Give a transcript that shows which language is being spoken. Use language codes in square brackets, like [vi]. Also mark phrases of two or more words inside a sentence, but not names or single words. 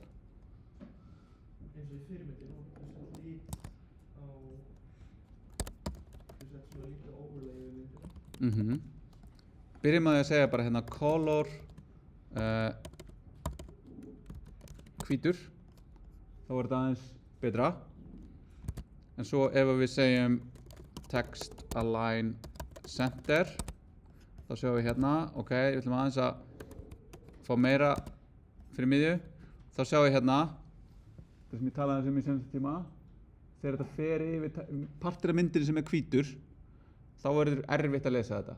[is] Eins og í fyrirmyndin og lit á svo lítið overlay við myndina. Byrjum að segja bara hérna color hvítur, þá er þetta aðeins betra. En svo ef við segjum [en] text align center, [is] þá sjáum við hérna, ok, við ætlum aðeins að fá meira fyrir miðju. Þá sjáum við hérna, það sem ég talaði um í senasta tíma, þegar þetta fer yfir partur af myndinni sem er hvítur, þá verður erfitt að lesa þetta.